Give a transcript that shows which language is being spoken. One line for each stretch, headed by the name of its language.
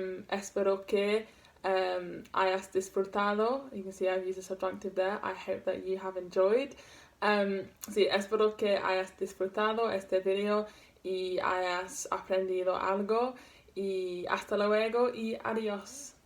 Spanish: Espero que hayas disfrutado.
English: You can see I've used a subjunctive there. I hope that you have enjoyed.
Spanish: Sí, espero que hayas disfrutado este video y hayas aprendido algo, y hasta luego y adiós.